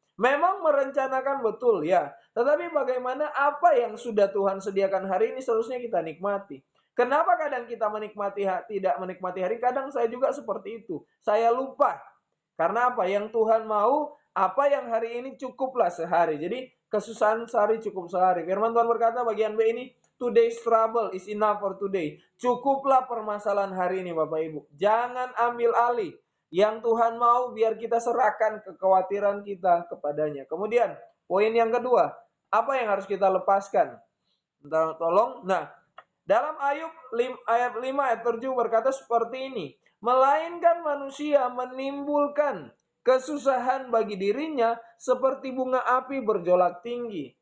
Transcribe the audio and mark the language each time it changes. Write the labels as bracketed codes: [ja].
[id] Memang merencanakan betul ya, tetapi bagaimana apa yang sudah Tuhan sediakan hari ini seharusnya kita nikmati. Kenapa kadang kita tidak menikmati hari? Kadang saya juga seperti itu. Saya lupa. Karena apa? Yang Tuhan mau, apa yang hari ini cukuplah sehari. Jadi kesusahan sehari cukup sehari. Firman Tuhan berkata bagian B ini, [en] today's trouble is enough for today. [id] Cukuplah permasalahan hari ini Bapak Ibu. Jangan ambil alih. Yang Tuhan mau biar kita serahkan kekhawatiran kita kepadanya. Kemudian poin yang kedua, apa yang harus kita lepaskan? Tolong. Nah, dalam Ayub ayat 5 ayat 7 berkata seperti ini, melainkan manusia menimbulkan kesusahan bagi dirinya seperti bunga api berjolak tinggi.